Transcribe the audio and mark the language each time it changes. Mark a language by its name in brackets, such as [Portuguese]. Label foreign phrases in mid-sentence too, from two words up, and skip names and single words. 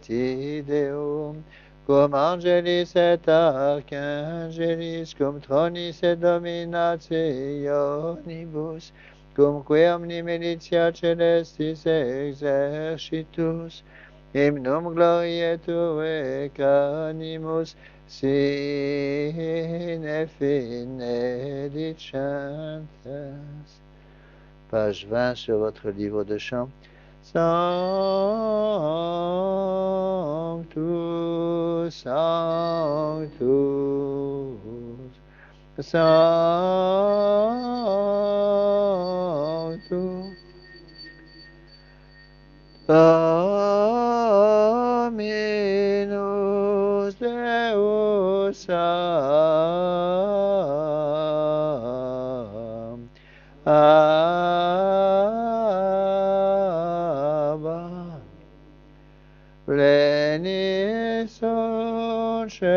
[Latin] ideum, cum angelis et archangelis, cum tronis et dominationibus, cum que omni militia celestis exercitus, hymnum gloriae Tuae canimus sine fine dicentes. [French] Page 20 sur votre livre de chant. [Latin] Sanctus, Sanctus, Sanctus, Dominus Deus Abba, plenis sunt